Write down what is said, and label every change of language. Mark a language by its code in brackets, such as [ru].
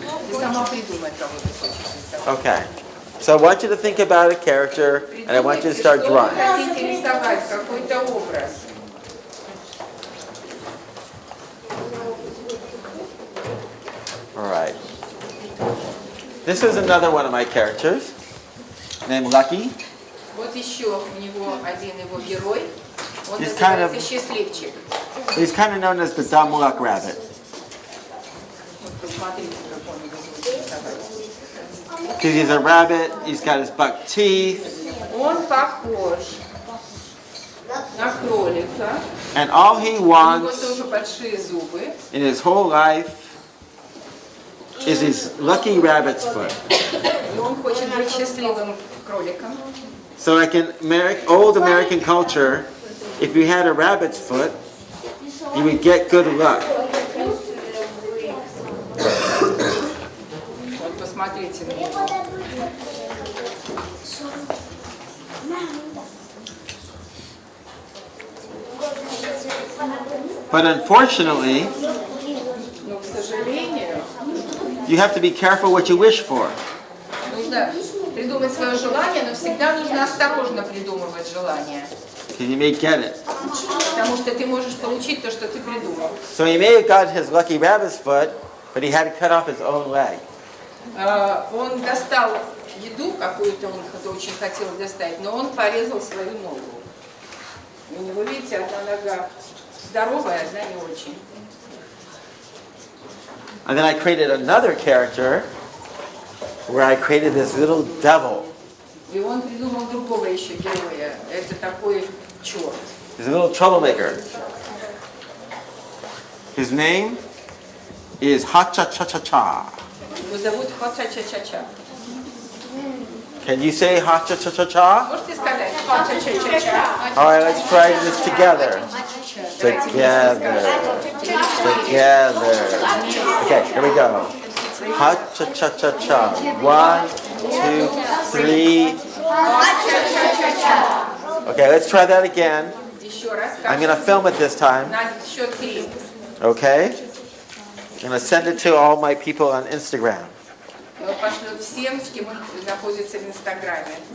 [ru] Ты сама придумай, кого ты хочешь рисовать. [en] Okay. So I want you to think about a character, and I want you to start drawing. [ru] Хотите рисовать какой-то образ. [en] All right. This is another one of my characters, named Lucky. [ru] Вот еще у него один его герой. Он [en] He's kind of- [ru] называется Счастливчик. [en] He's kind of known as the dumb luck rabbit. [ru] Вот посмотрите, как он его будет рисовать. [en] Because he's a rabbit, he's got his buck teeth, [ru] Он похож на кролика. [en] And all he [ru] У него [en] wants [ru] тоже большие зубы. [en] in his whole life is his lucky rabbit's foot. [ru] И он хочет быть счастливым кроликом. [en] So like in old American culture, if you had a rabbit's foot, you would get good luck. [ru] Вот посмотрите на него. [en] But unfortunately, [ru] Но, к сожалению, [en] you have to be careful what you wish for. [ru] нужно придумать свое желание, но всегда нужно осторожно придумывать желание. [en] Because you may get it. [ru] Потому что ты можешь получить то, что ты придумал. [en] So he may have gotten his lucky rabbit's foot, but he had to cut off his own leg. [ru] Он достал еду, какую-то он очень хотел достать, но он порезал свою ногу. У него, видите, одна нога здоровая, одна не очень. [en] And then I created another character where I created this little devil. [ru] И он придумал другого еще героя. Это такой черт. [en] He's a little troublemaker. His name is Ha-cha-cha-cha-cha. [ru] Его зовут Ха-ча-ча-ча-ча. [en] Can you say Ha-cha-cha-cha-cha? [ru] Можете сказать Ха-ча-ча-ча-ча? [en] All right, let's try this together. Together. Together. Okay, here we go. Ha-cha-cha-cha-cha. 1, 2, 3. Okay, let's try that again. [ru] Еще раз. [en] I'm going to film it this time. [ru] На счет 3. [en] Okay? I'm going to send it to all my people on Instagram. [ru] Он пошлет всем, с кем он находится в Инстаграме.